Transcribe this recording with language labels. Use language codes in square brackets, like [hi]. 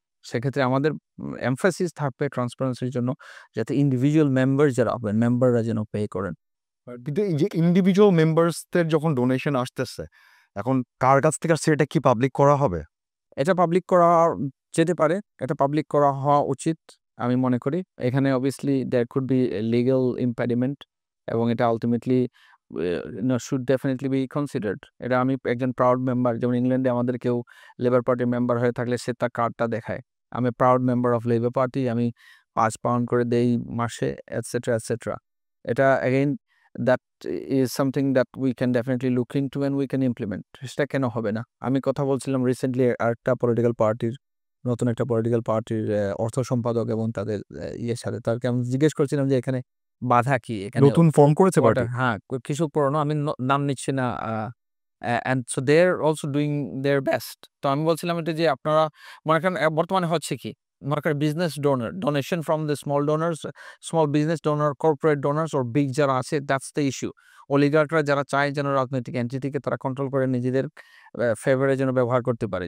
[bn] সেক্ষেত্রে আমাদের এমফাসিস থাকবে ট্রান্সপারেন্সির জন্য, যাতে ইন্ডিভিজুয়াল মেম্বার যারা হবেন, মেম্বাররা যেন পে করেন। কিন্তু এই যে ইন্ডিভিজুয়াল মেম্বার্সদের যখন ডোনেশন আসতেছে, এখন কার কাছ থেকে আসছে এটা কি পাবলিক করা হবে? এটা পাবলিক করা যেতে পারে। এটা পাবলিক করা হওয়া উচিত আমি মনে করি। এখানে [en] obviously there could be a legal impediment [bn] এবং এটা [en] ultimately should definitely be considered. [bn] এটা আমি একজন প্রাউড মেম্বার, যেমন ইংল্যান্ডে আমাদের কেউ লেবার পার্টির মেম্বার হয়ে থাকলে সে তার কার্ডটা দেখায়। আমি [en] proud member of Labour Party, [bn] আমি £5 করে দেই মাসে, এটসেট্রা, এটসেট্রা। এটা [en] again that is something that we can definitely look into and we can implement. [bn] সেটা কেন হবে না? আমি কথা বলছিলাম রিসেন্টলি আরেকটা পলিটিক্যাল পার্টির, নতুন একটা পলিটিক্যাল পার্টির অর্থ সম্পাদক এবং তাদের ইয়ের সাথে তাদেরকে আমি জিজ্ঞেস করছিলাম যে এখানে বাধা কি? এখানে নতুন ফর্ম করেছে ওয়াটার, পার্টি? হ্যাঁ, কিছু পুরনো, আমি নাম নিচ্ছি না। [en] and so they're also doing their best. [bn] তো আমি বলছিলাম এটা যে আপনারা মনে করেন বর্তমানে হচ্ছে কি? মনে করেন [en] business donation from the small donors, [bn] small business donor, corporate donors or big যারা আছে, [en] That's the issue. [bn] অলিগার্করা যারা চায় যেন রাজনৈতিক এন্টিটিকে তারা কন্ট্রোল করে নিজেদের ফেভারে যেন ব্যবহার করতে পারে।